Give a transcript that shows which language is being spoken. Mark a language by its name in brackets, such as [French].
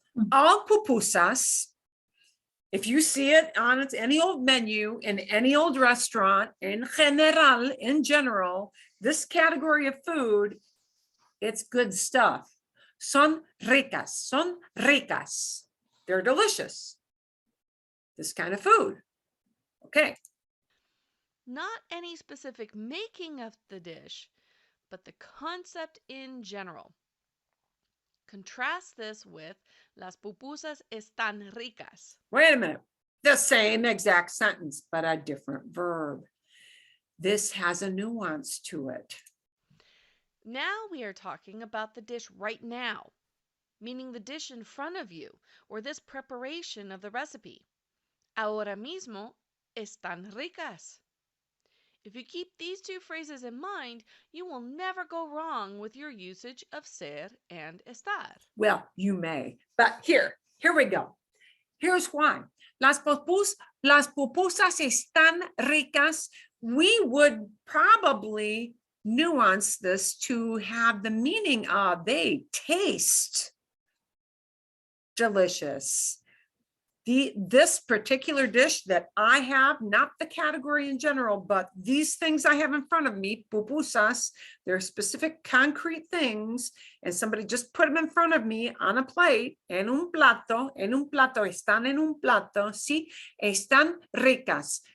[English] All pupusas, if you see it on any old menu in any old restaurant, in general, this category of food, it's good stuff. [Spanish] Son ricas. [English] They're delicious. This kind of food. Okay. Not any specific making of the dish, but the concept in general. Contrast this with [Spanish] las pupusas están ricas. [English] Wait a minute. The same exact sentence, but a different verb. This has a nuance to it. Now we are talking about the dish right now, meaning the dish in front of you, or this preparation of the recipe. [Spanish] Ahora mismo están ricas. [English] If you keep these two phrases in mind, you will never go wrong with your usage of ser and estar. Well, you may, but here we go. Here's why. [Spanish] Las pupusas están ricas. [English] We would probably nuance this to have the meaning of they taste delicious. This particular dish that I have, not the category in general, but these things I have in front of me, pupusas, they're specific concrete things, and somebody just put them in front of me on a plate, [Spanish] en un plato, están en un plato, sí, están ricas.